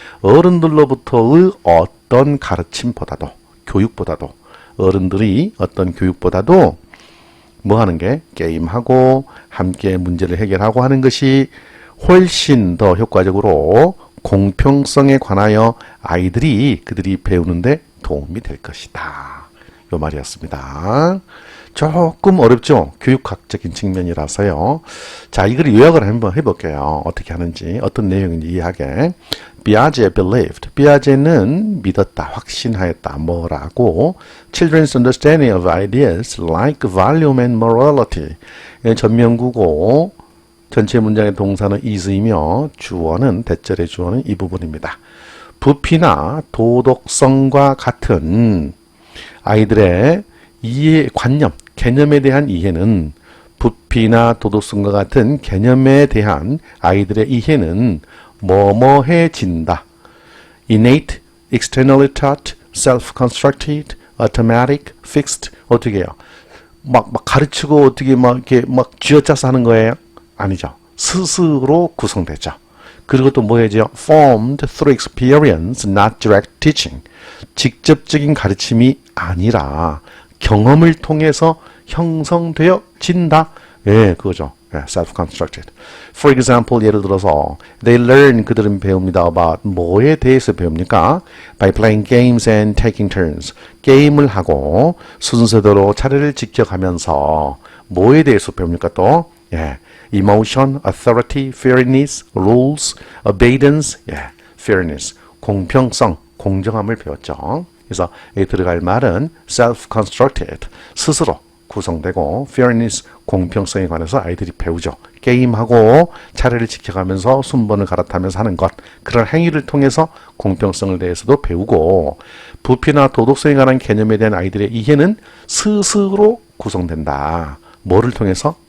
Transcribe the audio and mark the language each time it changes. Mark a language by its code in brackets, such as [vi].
[ko] 어른들로부터의 어떤 가르침보다도 교육보다도 어른들이 어떤 교육보다도 뭐 하는 게 게임하고 함께 문제를 해결하고 하는 것이 훨씬 더 효과적으로 공평성에 관하여 그들이 배우는데 도움이 될 것이다. 요 말이었습니다. 조금 어렵죠? 교육학적인 측면이라서요. 자, 이걸 요약을 한번 해볼게요. 어떻게 하는지, 어떤 내용인지 이해하게. [en] Piaget believed. [ko] 피아제는 믿었다, 확신하였다. 뭐라고? [en] Children's understanding of ideas like volume and morality. [ko] 전면구고 전체 문장의 동사는 is이며 주어는 대절의 주어는 이 부분입니다. 부피나 도덕성과 같은 아이들의 이해, 관념, 개념에 대한 이해는 부피나 도덕성과 같은 개념에 대한 아이들의 이해는 뭐뭐해진다. [en] innate, externally taught, self-constructed, automatic, fixed. [ko] 어떻게 해요? 막 가르치고 어떻게 이렇게 쥐어짜서 하는 거예요? 아니죠. 스스로 구성되죠. 그리고 또 뭐예요? [en] formed through experience, not direct teaching. [ko] 직접적인 가르침이 아니라 경험을 통해서 형성되어진다. 예, 그거죠. self-constructed. [en] For example, [ko] 예를 들어서 [en] they learn, [ko] 그들은 배웁니다. about 뭐에 대해서 배웁니까? [en] by playing games and taking turns. [ko] 게임을 하고 순서대로 차례를 지켜가면서 뭐에 대해서 배웁니까 또? [en] 예, emotion, authority, fairness, rules, obedience, fairness, [ko] 공평성, 공정함을 배웠죠. 그래서 여기 들어갈 말은 self-constructed, 스스로 구성되고 fairness, 공평성에 관해서 아이들이 배우죠. 게임하고 차례를 지켜가면서 순번을 갈아타면서 하는 것, 그런 행위를 통해서 공평성에 대해서도 배우고 부피나 도덕성에 관한 개념에 대한 아이들의 이해는 스스로 구성된다. 뭐를 통해서?